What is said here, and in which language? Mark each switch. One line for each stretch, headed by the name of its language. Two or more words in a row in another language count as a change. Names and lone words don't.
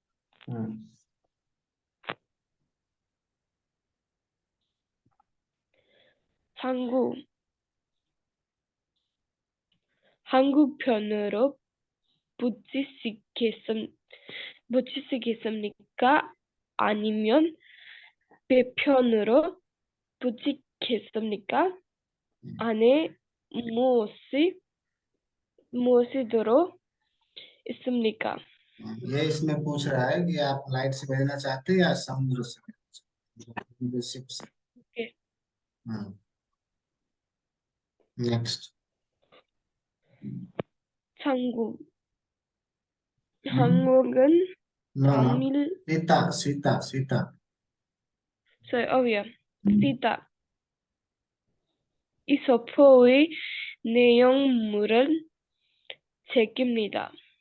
Korean: 한국편으로 붙이시겠습니까? 아니면 배편으로 붙이겠습니까? 안에 무엇이 들어 있습니까?
Hindi: ये इसमें पूछ रहा है कि आप फ्लाइट से भेजना चाहते हैं या समुद्र से शिप से.
English: Okay. Next.
Korean: 한국은
English: No. Sita.
Korean: 시다. 이 서포의 내용물은 책입니다.